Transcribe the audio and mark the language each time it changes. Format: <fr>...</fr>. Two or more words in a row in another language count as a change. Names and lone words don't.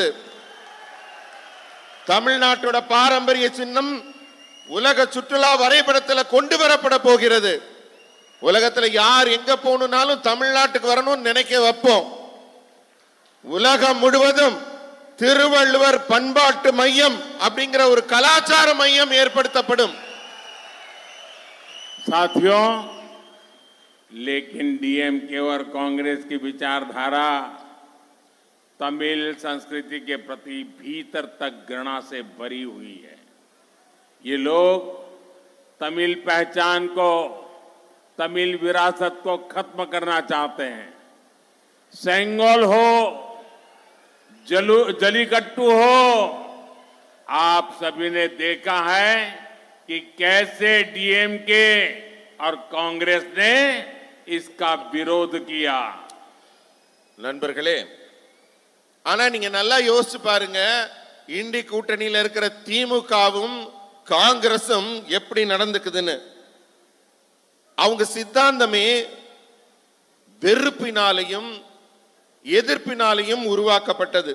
<ta>தமிழ்நாட்டோட பாரம்பரிய சின்னம் உலக சுற்றுலா வரைபடத்தில் கொண்டு வரப்பட போகிறது. உலகத்தில் யார் எங்க போகணும்னாலும் தமிழ்நாட்டுக்கு வரணும்னு நினைக்க வைப்போம். உலகம் முழுவதும் திருவள்ளுவர் பண்பாட்டு மையம் அப்படிங்கிற ஒரு கலாச்சார மையம் ஏற்படுத்தப்படும்.</ta> <hi>साथियों, लेकिन डीएमके और कांग्रेस की विचारधारा तमिल संस्कृति के प्रति भीतर तक घृणा से भरी हुई है। ये लोग तमिल पहचान को, तमिल विरासत को खत्म करना चाहते हैं। सेंगोल हो, जलीकट्टू हो, आप सभी ने देखा है कि कैसे डीएमके और कांग्रेस ने इसका विरोध किया।</hi> <ta>நண்பர்களே, ஆனா நீங்க நல்லா யோசிச்சு பாருங்க, இண்டி கூட்டணியில இருக்கிற திமுகவும் காங்கிரசும் எப்படி நடந்துக்குதுன்னு. அவங்க சித்தாந்தமே வெறுப்பினாலையும் எதிர்ப்பினாலையும் உருவாக்கப்பட்டது.</ta>